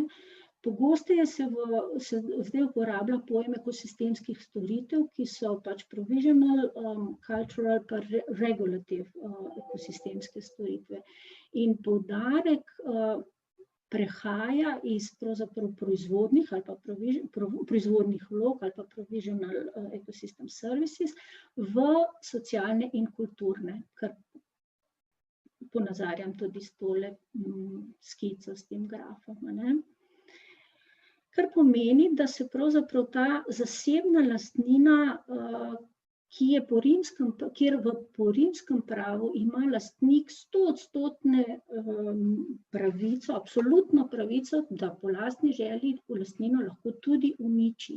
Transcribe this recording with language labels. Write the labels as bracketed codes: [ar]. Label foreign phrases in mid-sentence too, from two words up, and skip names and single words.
[sl] Pogosteje se zdaj uporablja pojem ekosistemskih storitev, ki so pač [en] provisional, cultural [sl] pa regulative ekosistemske storitve. In poudarek prehaja iz pravzaprav proizvodnih ali pa proizvodnih vlog ali pa [en] provisional ecosystem services [sl] v socialne in kulturne, kar ponazarjam tudi s tole skico, s tem grafom, ne. Kar pomeni, da se pravzaprav ta zasebna lastnina, kjer po rimskem pravu ima lastnik 100% pravico, absolutno pravico, da po lastni želji lastnino lahko tudi uniči.